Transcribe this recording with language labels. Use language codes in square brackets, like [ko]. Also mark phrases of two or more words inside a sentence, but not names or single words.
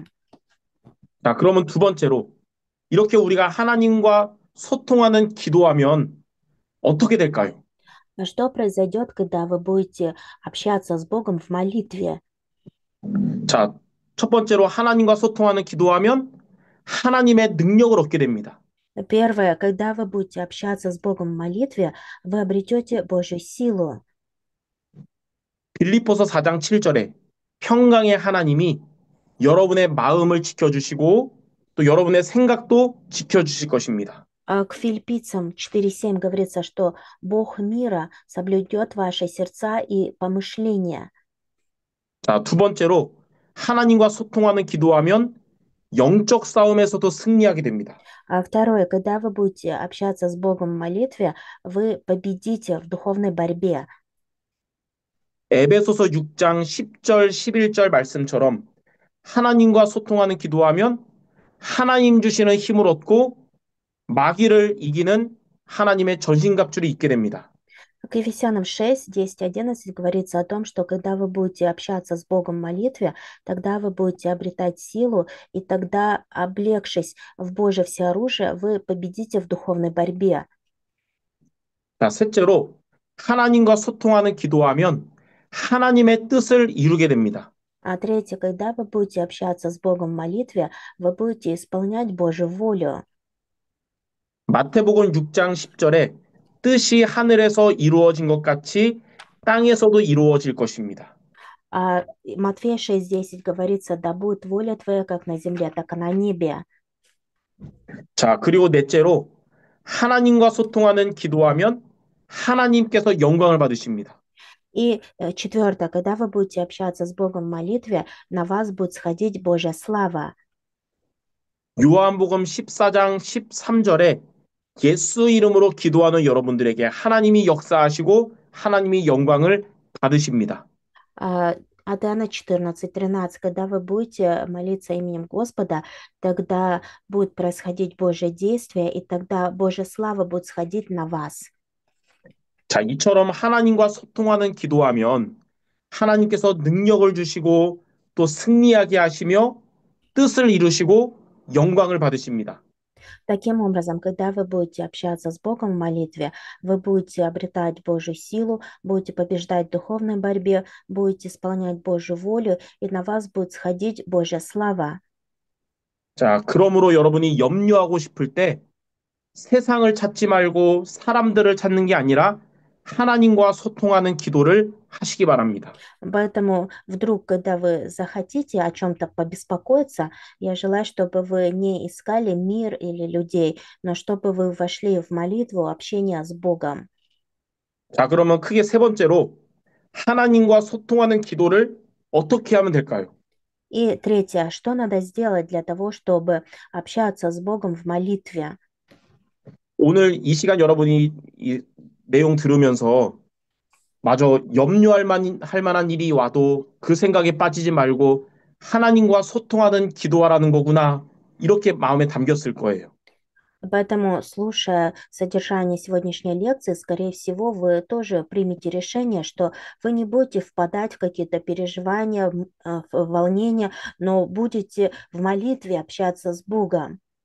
[ko] 자, 그러면 두 번째로 이렇게 우리가 하나님과 소통하는 기도하면 어떻게 될까요? [ru] А что произойдет, когда вы будете общаться с Богом в молитве? [ko] 자, 첫 번째로 하나님과 소통하는 기도하면 하나님의 능력을 얻게 됩니다. [ru] Первое, когда вы будете общаться с Богом в молитве, вы обретете Божью силу. [ko] 빌립보서 4장 7절에 평강의 하나님이 여러분의 마음을 지켜주시고 또 여러분의 생각도 지켜주실 것입니다. [ru] А к Филиппийцам 4:7 говорится, что Бог мира соблюдет ваши сердца и помышления. [ko] 자, 두 번째로 하나님과 소통하는 기도하면 영적 싸움에서도 승리하게 됩니다. [ru] А второе, когда вы будете общаться с Богом в молитве, вы победите в духовной борьбе. [ko] 에베소서 6장 10절, 11절 말씀처럼 하나님과 소통하는 기도하면 하나님 주시는 힘을 얻고 마귀를 이기는 하나님의 전신갑주를 입게 됩니다. [ru] К Ефесянам 6, 10, 11 говорится о том, что когда вы будете общаться с Богом в молитве, тогда вы будете обретать силу, и тогда, облегшись в Божье всеоружие, вы победите в духовной борьбе. [ko] 자, 셋째로 하나님과 소통하는 기도하면 하나님의 뜻을 이루게 됩니다. [ru] А третье, когда вы будете общаться с Богом в молитве, вы будете исполнять Божью волю. [ko] 마태복음 6장 10절에 뜻이 하늘에서 이루어진 것 같이 땅에서도 이루어질 것입니다. [ru] А Матфея 6:10 говорится, да будет воля твоя как на земле, так и на небе. [ko] 자, 그리고 넷째로 하나님과 소통하는 기도하면 하나님께서 영광을 받으십니다. [ru] И четвертое, когда вы будете общаться с Богом в молитве, на вас будет сходить Божья слава. [ko] 요한복음 14장 13절에 예수 이름으로 기도하는 여러분들에게 하나님이 역사하시고 하나님이 영광을 받으십니다. [ru] А, От Иоанна 14:13, когда вы будете молиться именем Господа, тогда будет происходить Божье действие, и тогда Божья слава будет сходить на вас. [ko] 자, 이처럼 하나님과 소통하는 기도하면 하나님께서 능력을 주시고 또 승리하게 하시며 뜻을 이루시고 영광을 받으십니다. [ru] Таким образом, когда вы будете общаться с Богом в молитве, вы будете обретать Божью силу, будете побеждать в духовной борьбе, будете исполнять Божью волю, и на вас будет сходить Божья слава. [ko] 자, 그러므로 여러분이 염려하고 싶을 때 세상을 찾지 말고 사람들을 찾는 게 아니라 하나님과 소통하는 기도를 하시기 바랍니다. [ru] Поэтому вдруг, когда вы захотите о чем-то побеспокоиться, я желаю, чтобы вы не искали мир или людей, но чтобы вы вошли в молитву, общение с Богом. [ko] 자, 그러면 크게 세 번째로 하나님과 소통하는 기도를 어떻게 하면 될까요? [ru] И третье, что надо сделать для того, чтобы общаться с Богом в молитве? [ko] 오늘 이 시간 여러분이 이 내용 들으면서 마저 할 만한 일이 와도 그 생각에 빠지지 말고 하나님과 소통하는 기도하라는 거구나. 이렇게 마음에 담겼을 거예요. [ru] Поэтому, слушая содержание сегодняшней лекции, скорее всего, вы тоже примете решение, что вы не будете впадать в какие-то переживания, в волнения, но будете в молитве общаться с Богом.